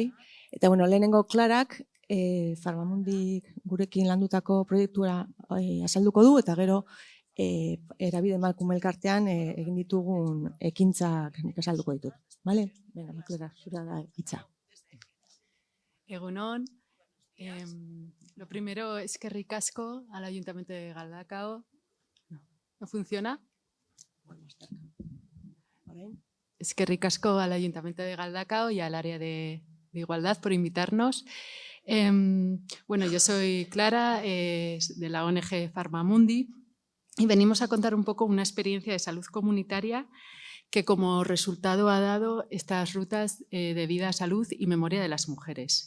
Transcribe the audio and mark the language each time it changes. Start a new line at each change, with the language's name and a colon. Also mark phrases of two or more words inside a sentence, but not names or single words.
Basque: Eta bueno, lehenengo Klarak, Farmamundik gurekin landutako proiektua azalduko du, eta gero Erabide emakume elkartean egin ditugun ekintzak azalduko ditut. Bale? Venga, Klara, zura da hitza. Egunon,
Spanish: lo primero es que ricasco al Ayuntamiento de Galdakao. ¿No funciona? Es que ricasco al Ayuntamiento de Galdakao y al área de igualdad por invitarnos. Bueno, yo soy Clara, de la ONG Farmamundi, y venimos a contar un poco una experiencia de salud comunitaria que como resultado ha dado estas rutas de vida, salud y memoria de las mujeres.